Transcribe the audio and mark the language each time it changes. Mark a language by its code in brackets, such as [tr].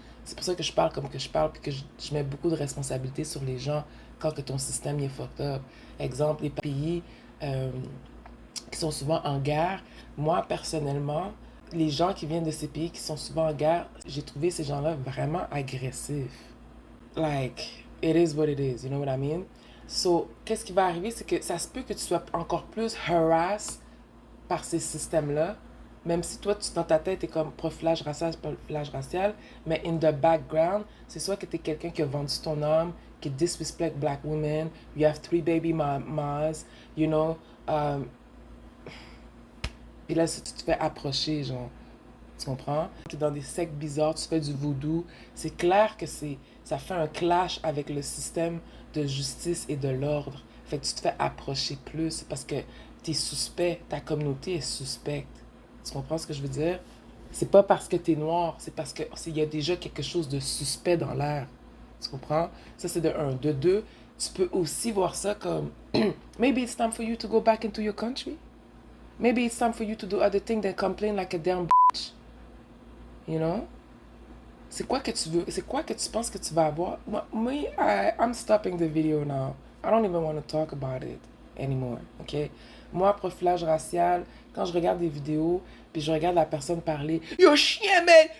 [fr] C'est pour ça que je parle comme que je parle, puis que je mets beaucoup de responsabilités sur les gens quand que ton système est fucked up. Exemple, les pays euh, qui sont souvent en guerre. Moi, personnellement, les gens qui viennent de ces pays qui sont souvent en guerre, j'ai trouvé ces gens-là vraiment agressifs. [en] Like, it is what it is, you know what I mean? [fr] So, qu'est-ce qui va arriver, c'est que ça se peut que tu sois encore plus harassed par ces systèmes-là, même si toi, dans ta tête, t'es comme profilage racial, mais [en] in the background, [fr] c'est soit que t'es quelqu'un qui a vendu ton âme, qui [en] disrespect black women, you have 3 baby mamas, you know, [fr] um, et là, si tu te fais approcher, genre, tu comprends? Tu es dans des sectes bizarres, tu fais du voodoo. C'est clair que ça fait un clash avec le système de justice et de l'ordre. Fait que tu te fais approcher plus parce que tu es suspect, ta communauté est suspecte. Tu comprends ce que je veux dire? C'est pas parce que tu es noir, c'est parce qu'il y a déjà quelque chose de suspect dans l'air. Tu comprends? Ça, c'est de un. De deux, tu peux aussi voir ça comme [en] maybe it's time for you to go back into your country. Maybe it's time for you to do other things than complain like a damn bitch. You know? [fr] C'est quoi que tu veux? C'est quoi que tu penses que tu vas avoir? [en] I'm stopping the video now. I don't even want to talk about it anymore, ok? [fr] Moi, profilage racial, quand je regarde des vidéos, puis je regarde la personne parler, yo chien, man!